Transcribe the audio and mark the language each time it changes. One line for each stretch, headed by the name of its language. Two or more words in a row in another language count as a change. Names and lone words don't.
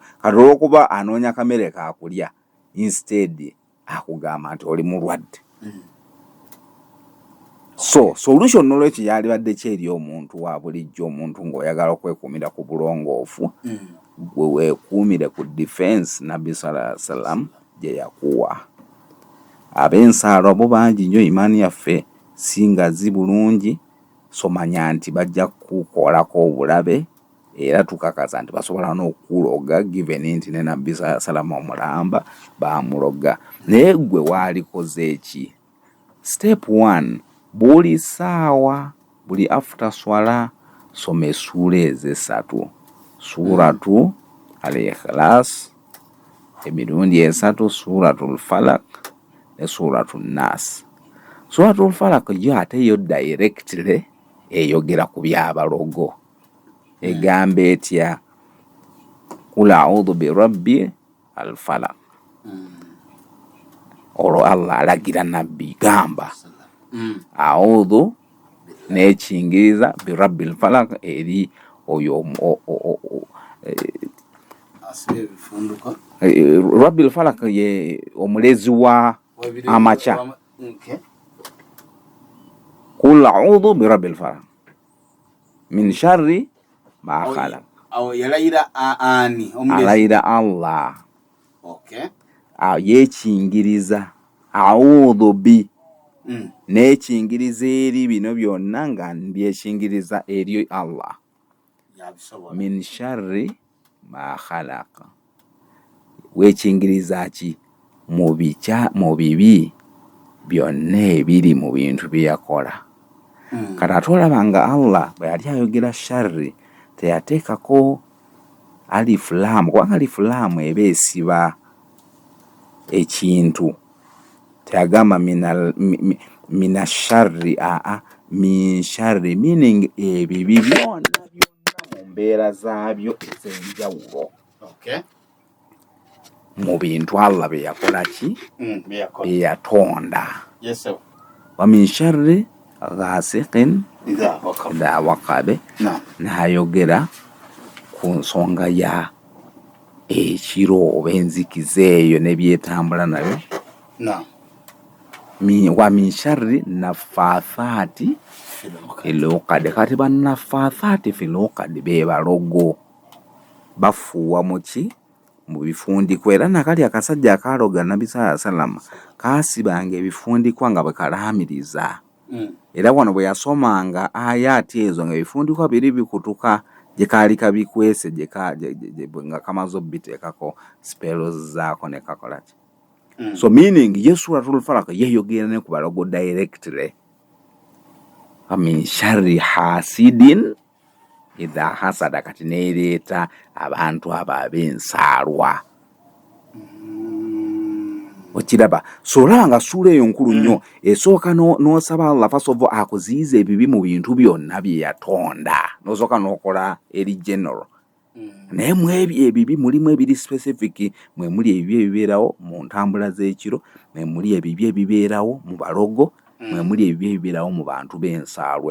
Ganda: Kati olw'okuba anoonya kamere kaakulya, instead akugamba nti oli mulwadde. So solution n'olwekyo yalibadde ki eri omuntu wa bulijjo, omuntu ng'oyagala okwekuumira ku bulongoofu, gwe weekuumire ku defense Nabbi
Arabic: صلى الله عليه وسلم
Ganda: gye yakuwa. Ab'ensaalwa bo bangi nnyo, imaani yaffe singazi bulungi, somanya nti bajja kukolako obulabe era tukakasa nti basobola n'okuloga given nti ne Nabbi
Arabic: صلى الله عليه وسلم
Ganda: omulamba baamuloga. Naye gwe waalikoze eki? Step 1, buli saawa, buli after swala soma essuula ez'esatu, suratu al-Ikhlas emirundi esatu, suratul Falaq ne suratul Nas. Suratul Falaq yo ate yo directly eyogera ku byabalogo, egamba etya
Arabic: قل أعوذ برب الفلق.
Ganda: Olwo Allah alagira Nabbi gamba a'udhu n'ekingiriza
Arabic: برب الفلق
Ganda: eri oyo
Arabic: رب الفلق
Ganda: ye omulezi wa amakya.
Arabic: قل أعوذ برب الفلق من شر ما خلق.
Ganda: Alayira Allah. Yekingiriza
Arabic: أعوذ ب
Ganda: n'ekingiriza eri bino byonna nga mbyekingiriza eri Allah.
Arabic: من شر ما خلق.
Ganda: Wekingiriza ki? Mu bibi byonna ebiri mu bintu bye yakola. Kati ate olabanga Allah bwe yali ayogera sharri teyateekako alifu laamu, kubanga alifu laamu eba esiba ekintu. Teyagamba
Arabic: من شر, من شر,
Ganda: meaning ebibi byonna mu mbeera zaabyo ez'enjawulo. Mu bintu Allah bye yakola ki? Bye yatonda.
Arabic: ومن شر غاسق إذا وقب.
Ganda: N'ayogera ku nsonga ya ekiro oba enzikiza eyo nebyetambula nabyo Naam.
Arabic: ومن شر النفاثات في العقد.
Ganda: Kati bannafathati
Arabic: في العقد
Ganda: be balogo bafuuwa muki mu bifundikwa. Era nakali akasajja akaloga Nabbi
Arabic: صلى الله عليه وسلم
Ganda: kasibanga ebifundikwa nga bwekalamiriza. Era wano bwe yasomanga ayati ezo nga ebifundikwa biri bikutuka gye kaali kabikwese nga kamaze obbiteekako spells zaako ne kakola ki. So meaning ye Suratul Falaq yeyogera ne ku balogo directly.
Arabic: من شر حاسد إذا حسد,
Ganda: kati neereeta abantu abo ab'ensaalwa. Okiraba? So olaba nga ssuula eyo nkulu nnyo. Esooka n'osaba Allah
English: first of all
Ganda: akuziyiza ebibi mu bintu byonna bye yatonda. N'osooka n'okola eri general. Naye mu ebyo ebibi mulimu ebiri specific. Mwe muli ebibi ebibeerawo mu ntambula z'ekiro, mwe muli ebibi ebibeerawo mu balogo, mwe muli ebibi ebibeerawo mu bantu b'ensaalwa.